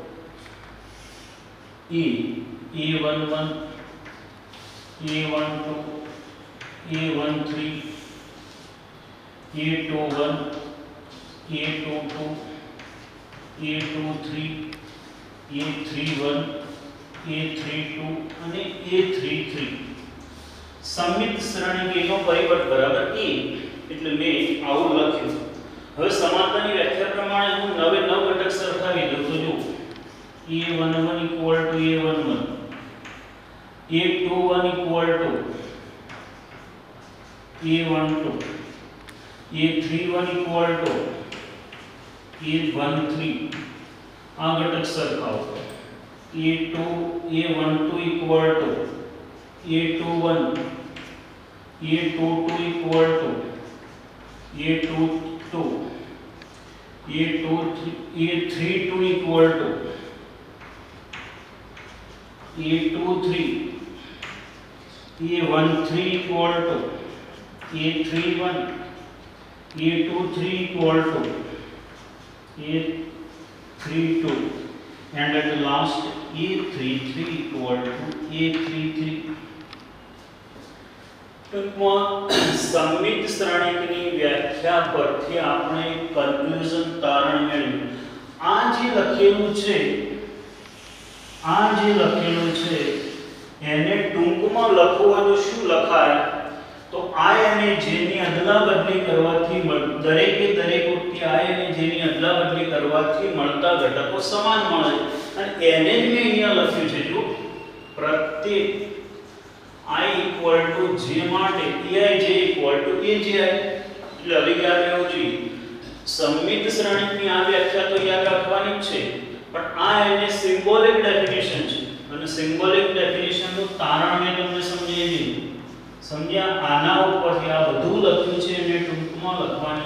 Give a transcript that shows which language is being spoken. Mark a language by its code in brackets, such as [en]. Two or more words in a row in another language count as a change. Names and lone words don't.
[gu] a11 a12 a13 a21 a22 a23 a31 a32 અને a33 સમિત શ્રેણિક નો પરિવર્ત બરાબર a એટલે મેં આવું લખ્યું હવે સમાનતાની વ્યાખ્યા પ્રમાણે હું નવે નવ ઘટક સરખાવી દઉં તો જો a11 [en] equal to [gu] a11 a21 [en] equal to [gu] a12 a31 [en] equal to [gu] a13 આ ઘટક સરખાવો a12 [en] equal to [gu] a21 [en] a22 equal to a22 a32 equal to a23 a13 equal to a31 a23 equal to a32 and at last a33 equal to a33 [gu] ટૂંકમાં સમિત શ્રેણિકની વ્યાખ્યા પરથી આપણે કન્ક્લુઝન તારણ મેળવ્યું આ જે લખેલું છે એને ટૂંકમાં લખવું હોય તો શું લખાય તો I અને J ની અદલાબદલી કરવાથી દરેકે દરેક વખતે I અને J ની અદલાબદલી કરવાથી મળતા ઘટકો સમાન મળે અને એને જ મેં અહીંયા લખ્યું છે જો પ્રત્યેક [en] I equal to J [gu] માટે EIJ [en] equal to [gu] AJI એટલે હવે યાદ રહેવું જોઈએ સમિત શ્રેણિકની આ વ્યાખ્યા તો યાદ રાખવાની જ છે પણ આ એને [en] symbolic definition [gu] છે અને સિમ્બોલિક ડેફિનેશનનું તારણ મેં તમને સમજાવી દીધું સમજ્યા આના ઉપરથી આ બધું લખ્યું છે અને ટૂંકમાં લખવાની